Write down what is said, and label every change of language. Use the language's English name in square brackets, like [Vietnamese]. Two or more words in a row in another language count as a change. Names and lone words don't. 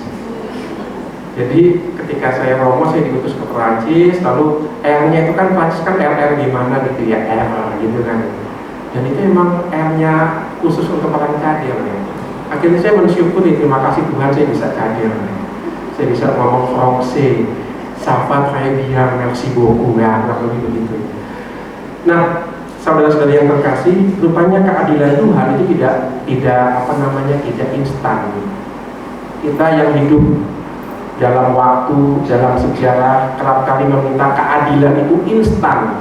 [Indonesian] Jadi ketika saya romo, saya diutus ke Perancis, lalu R-nya itu kan Perancis kan R gimana gitu ya, R gitu kan. Dan itu emang R-nya khusus untuk orang cadel ya. Akhirnya saya bersyukur, terima kasih Tuhan saya bisa cadel. Saya bisa ngomong Francais, [French] ça va très bien, merci beaucoup, [Indonesian] ya, kurang lebih begitu. Nah, saudara-saudara yang terkasih, rupanya keadilan Tuhan itu tidak instan. Kita yang hidup dalam waktu, dalam sejarah, kerap kali meminta keadilan itu instan.